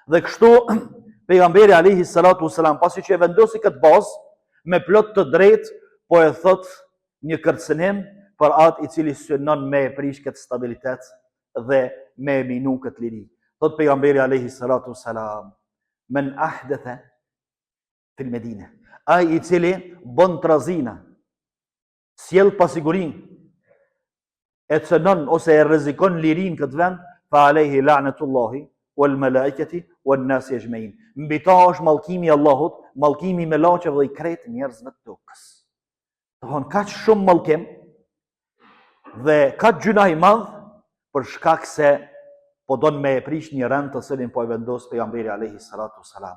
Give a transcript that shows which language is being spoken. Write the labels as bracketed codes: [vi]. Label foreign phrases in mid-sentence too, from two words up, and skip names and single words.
[sq] Dhe kështu pejgamberi [ar] عليه الصلاة والسلام [sq] pasi që e vendosi këtë bazë me plot të drejtë, po e thot një kërcënim për atë i cili synon me e prish këtë stabilitet dhe me e minu këtë liri. Thot pejgamberi [ar] عليه الصلاة والسلام, من أحدث في المدينة, [sq] ai i cili bën trazina, sjell pasigurinë, e cënon ose e rrezikon lirin këtë vend, [ar] فعليه لعنة الله والملائكة والناس أجمعين. [sq] Mbi ta është mallkimi i Allahut, mallkimi i melaqeve dhe i kretë njerëzve të tokës. Don kaq shumë mallkim dhe kaq gjuna i madh për shkak se po don me e prish një rend të cilin po e vendos pejgamberi [ar] عليه الصلاة والسلام.